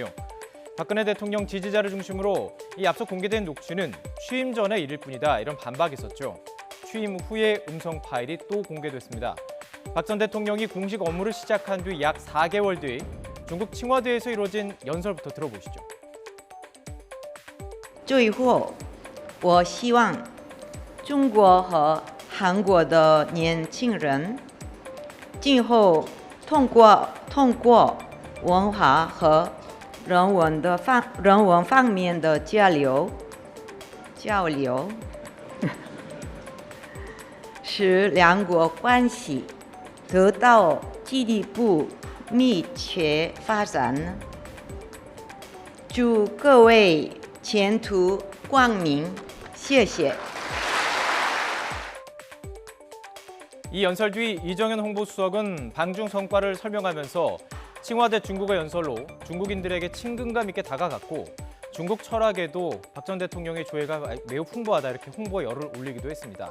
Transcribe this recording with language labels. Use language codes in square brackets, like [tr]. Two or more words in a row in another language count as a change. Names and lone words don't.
[ko] 박근혜 대통령 지지자를 중심으로 이 앞서 공개된 녹취는 취임 전의 일일 뿐이다, 이런 반박이 있었죠. 취임 후의 음성 파일이 또 공개됐습니다. 박 전 대통령이 공식 업무를 시작한 뒤 약 4개월 뒤 중국 칭화대에서 이루어진 연설부터 들어보시죠. [zh] 最后，我希望中国和韩国的年轻人今后通通过文化和人文方面的交流，使两国关系得到进一步密切发展。祝各位前途光明，谢谢。 [ko] 이 연설 뒤 이정현 홍보수석은 방중 성과를 설명하면서 칭화대 중국어 연설로 중국인들에게 친근감 있게 다가갔고 중국 철학에도 박 전 대통령의 조예가 매우 풍부하다 이렇게 홍보 열을 올리기도 했습니다.